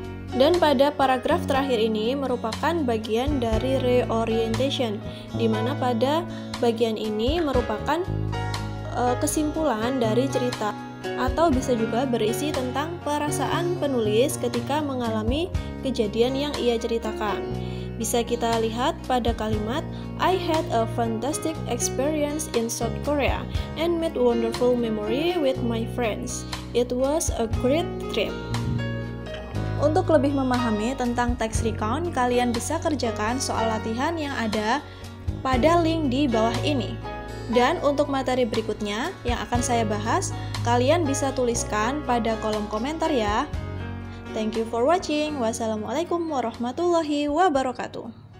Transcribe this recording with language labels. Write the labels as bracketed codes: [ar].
[id] Dan pada paragraf terakhir ini merupakan bagian dari reorientation, di mana pada bagian ini merupakan kesimpulan dari cerita, atau bisa juga berisi tentang perasaan penulis ketika mengalami kejadian yang ia ceritakan. Bisa kita lihat pada kalimat [en] I had a fantastic experience in South Korea and made wonderful memory with my friends. It was a great trip. [id] Untuk lebih memahami tentang text recount, kalian bisa kerjakan soal latihan yang ada pada link di bawah ini. Dan untuk materi berikutnya yang akan saya bahas, kalian bisa tuliskan pada kolom komentar ya. [en] Thank you for watching. [ar] Wassalamualaikum warahmatullahi wabarakatuh.